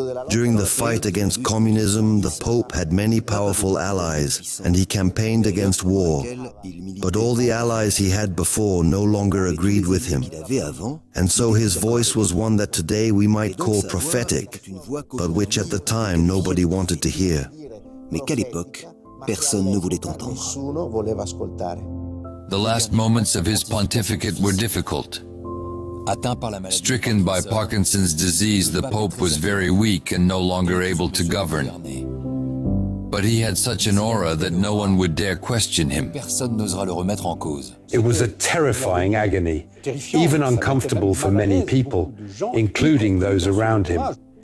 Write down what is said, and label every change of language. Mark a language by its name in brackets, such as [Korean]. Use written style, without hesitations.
[English] During the fight against communism, the Pope had many powerful allies, and he campaigned against war. But all the allies he had before no longer agreed with him. And so his voice was one that today we might call prophetic, but which at the time nobody wanted to hear. [French] Mais qu'à l'époque, personne ne voulait entendre. [English] The last moments of his pontificate were difficult. Stricken by Parkinson's disease, the Pope was very weak and no longer able to govern. But he had such an aura that no one would dare question him. It was a terrifying agony, even uncomfortable for many people, including those around him.